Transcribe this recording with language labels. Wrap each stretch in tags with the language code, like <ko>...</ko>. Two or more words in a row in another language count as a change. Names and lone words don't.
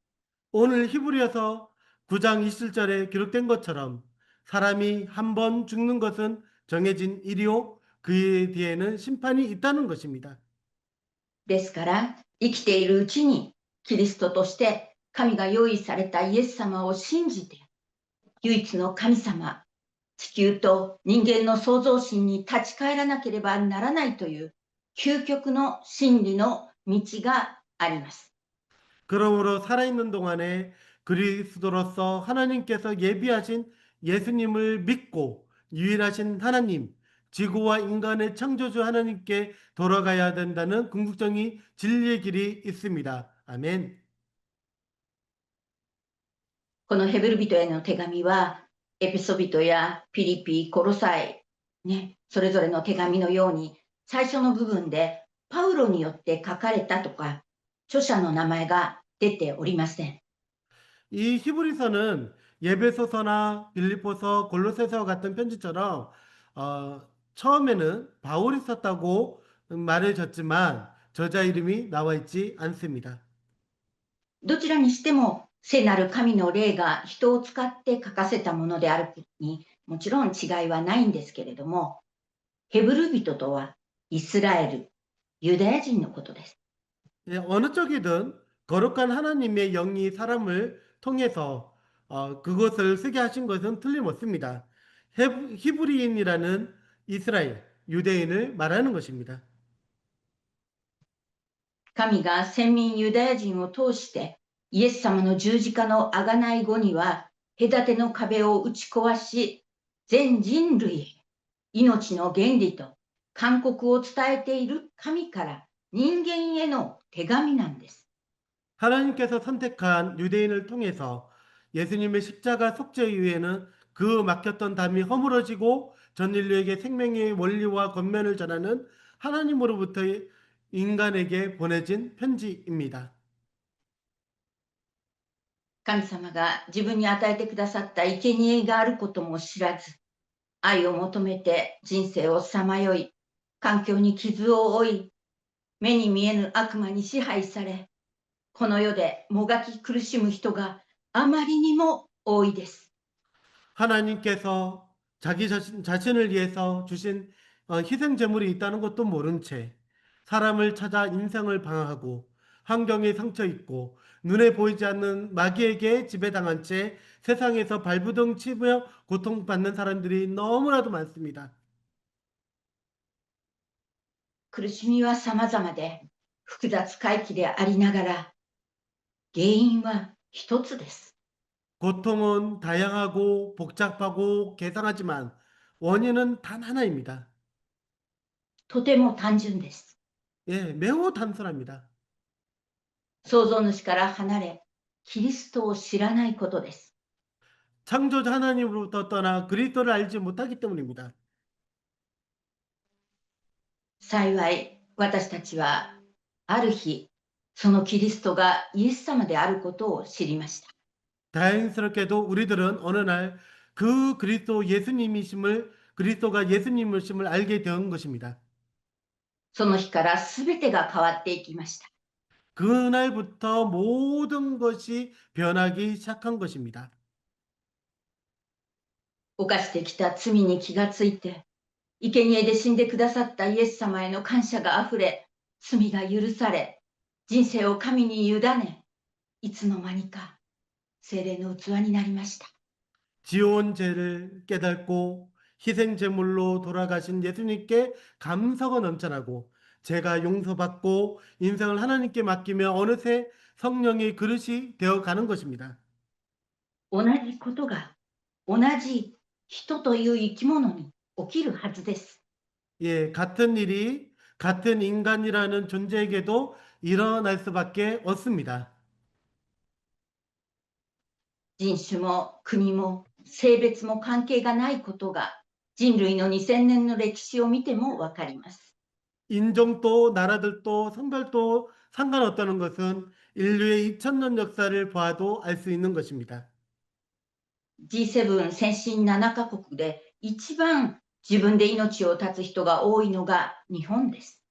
<ko>오늘 히브리서 9장 27절에 기록된 것처럼 사람이 한 번 죽는 것은 정해진 일이요 그에 뒤에는 심판이 있다는 것입니다.</ko> <ja>ですから、生きているうちにキリストとして神が用意されたイエス様を信じて、唯一の神様、地球と人間の創造神に立ち返らなければならないという究極の真理の道があります。</ja> <ko>그러므로 살아있는 동안에 그리스도로서 하나님께서 예비하신 예수님을 믿고 유일하신 하나님, 지구와 인간의 창조주 하나님께 돌아가야 된다는 궁극적인 진리의 길이 있습니다. 아멘.</ko> <ja>このヘブル人への手紙は、エペソビトやピリピ、コロサイ、それぞれの手紙のように、最初の部分でパウロによって書かれたとか、著者の名前が出ておりません。</ja> <ko>이 히브리서는 예배소서나 빌립보서, 골로새서 같은 편지처럼 처음에는 바울이 썼다고 말해졌지만 저자 이름이 나와 있지 않습니다.</ko> <ja>どちらにしても、聖なる神の霊が人を使って書かせたものであることにもちろん違いはないんですけれども、ヘブル人とはイスラエル、ユダヤ人のことです。</ja> <ko>예, 어느 쪽이든 거룩한 하나님의 영이 사람을 통해서 그것을 쓰게 하신 것은 틀림없습니다. 히브리인이라는 이스라엘, 유대인을 말하는 것입니다.</ko> <ja>神が先民ユダヤ人を通してイエス様の十字架の贖い後には隔ての壁を打ち壊し、全人類へ命の原理と勧告を伝えている神から人間への手紙なんです。</ja> <ko>하나님께서 선택한 유대인을 통해서 예수님의 십자가 속죄 이후에는 그 맡겼던 담이 허물어지고 전 인류에게 생명의 원리와 권면을 전하는 하나님으로부터 인간에게 보내진 편지입니다.</ko> <ja>神様が自分に与えてくださった生贄があることも知らず、愛を求めて人生をさまよい、環境に傷を負い、目に見えぬ悪魔に支配され、この世でもがき苦しむ人があまりにも多いです。</ja> <ko>하나님께서 자신을 위해서 주신 희생 제물이 있다는 것도 모른 채 사람을 찾아 인생을 방황하고 환경에 상처 입고 눈에 보이지 않는 마귀에게 지배당한 채 세상에서 발부둥 치며 고통받는 사람들이 너무나도 많습니다.</ko> <ja>苦しみは様々で複雑回帰でありながら、原因は一つです。</ja> <ko>고통은 다양하고 복잡하고 개상하지만 원인은 단 하나입니다.</ko> <ja>とても単純です。</ja> <ko>예, 매우 단순합니다.</ko> <ja>創造主から離れ、キリストを知らないことです。</ja> <ko>창조자 하나님으로부터 떠나 그리스도를 알지 못하기 때문입니다.</ko> <ja>幸い、私たちはある日、そのキリストがイエス様であることを知りました。</ja> <ko>다행스럽게도 우리들은 어느 날 그 그리스도가 예수님이심을 알게 된 것입니다.</ko> <ja>その日からすべてが変わっていきました。</ja> <ko>그날부터 모든 것이 변하기 시작한 것입니다.</ko> <ja>犯してきた罪に気がついて、生贄で死んでくださったイエス様への感謝があふれ、罪が許され、人生を神に委ね、いつの間にか聖霊の器になりました。</ja> <ko>지온 죄를 깨닫고 희생 제물로 돌아가신 예수님께 감사가 넘쳐나고 죄가 용서받고 인생을 하나님께 맡기며 어느새 성령의 그릇이 되어 가는 것입니다.</ko> <ja>同じことが同じ人という生き物に起きるはずです。</ja> <ko>예, 같은 일이 같은 인간이라는 존재에게도 일어날 수밖에 없습니다.</ko> <ja>人種も国も性別も関係がないことが人類の2000年の歴史を見てもわかります。</ja> <ko>인종도 나라들도 성별도 상관없다는 것은 인류의 2000년 역사를 봐도 알 수 있는 것입니다.</ko> <ja>G7 先進7カ国で一番自分で命を絶つ人が多いのが日本です。</ja>